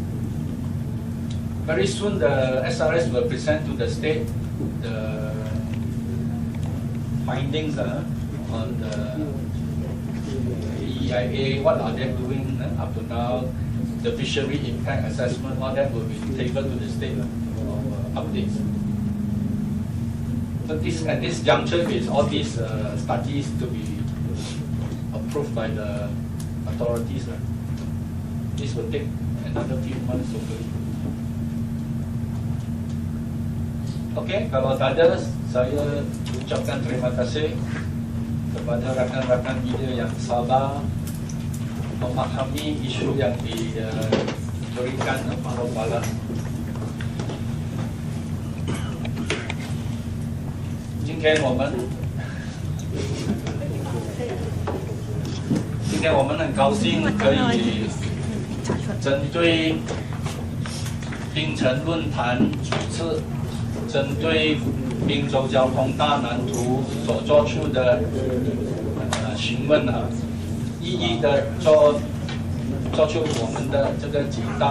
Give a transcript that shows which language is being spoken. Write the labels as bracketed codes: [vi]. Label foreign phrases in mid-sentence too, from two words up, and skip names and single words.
[en] Very soon the SRS will present to the state the findings on the EIA, what are they doing up to now, the fishery impact assessment, all that will be tabled to the state for updates. So at this juncture is all these studies to be approved by the authorities. This will take another few months hopefully. [ms] Okay, kalau tak ada, saya ucapkan terima kasih kepada rakan-rakan media yang sabar memahami isu yang diberikan Pak Pelan. [zh] 今天我们很高兴可以针对槟城论坛主持，针对滨州交通大蓝图所做出的询问一一的做出我们的这个解答。